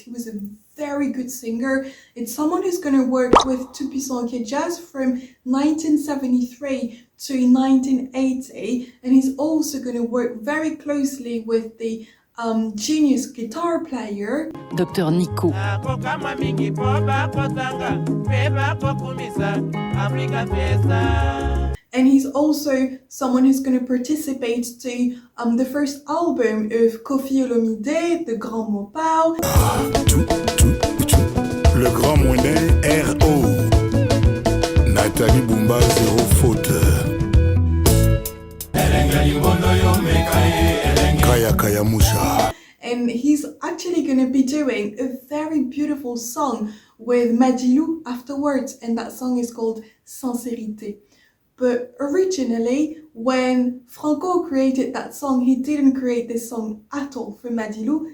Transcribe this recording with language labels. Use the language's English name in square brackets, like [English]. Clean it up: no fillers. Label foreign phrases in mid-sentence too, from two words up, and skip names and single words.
[English] He was a very good singer. It's someone who's going to work with Tout Puissant Jazz from 1973 to 1980, and he's also going to work very closely with the genius guitar player Dr Nico. And he's also someone who's going to participate to the first album of Koffi Olomide, The Grand Mopao. Le Grand Mondain R.O. Nathalie Bumba, zéro faute. Kaya Kaya Musha. And he's actually going to be doing a very beautiful song with Madilu afterwards, and that song is called Sincérité. But originally, when Franco created that song, he didn't create this song at all for Madilu.